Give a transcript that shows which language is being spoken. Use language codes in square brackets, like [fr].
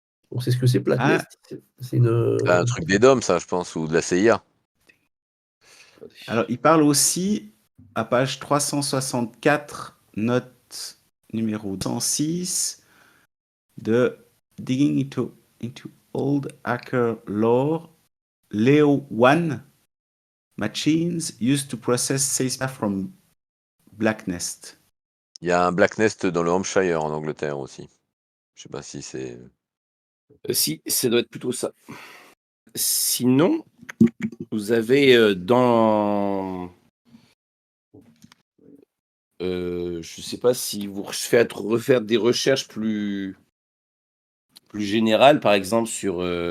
[fr] On sait ce que c'est, Black Ah. Nest. C'est une... un truc des DOM, ça, je pense, ou de la CIA. Alors, il parle aussi, à page 364, note numéro 106, de [en] digging into old hacker lore, Leo 1 machines used to process CISPA from Black Nest. [fr] Il y a un Black Nest dans le Hampshire en Angleterre aussi. Je sais pas si c'est. Si, ça doit être plutôt ça. Sinon, vous avez dans... je sais pas si vous refaire des recherches plus générales, par exemple, sur...